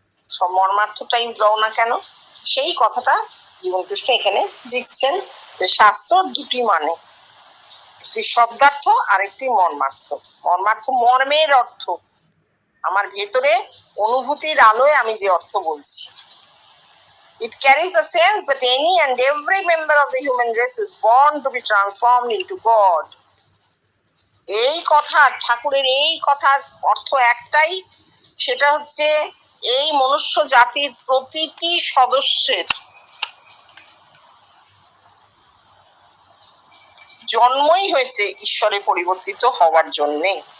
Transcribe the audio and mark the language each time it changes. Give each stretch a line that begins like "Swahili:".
Bangla: সব মর্মার্থটাই লও না কেন, সেই কথাটা জীবনকৃষ্ণ এখানে লিখছেন, যে শাস্ত্র দুটি মানে, একটি শব্দার্থ আর একটি মর্মার্থ। মর্মার্থ মর্মের অর্থ, আমার ভেতরে অনুভূতির আলোয় আমি যে অর্থ বলছি।
English: It carries a sense that any and every member of the human race is born to be transformed into God.
Bangla: এই কথা, ঠাকুরের এই কথার অর্থ একটাই, সেটা হচ্ছে এই মনুষ্য জাতির প্রতিটি সদস্যের জন্মই হয়েছে ঈশ্বরে পরিবর্তিত হওয়ার জন্যে।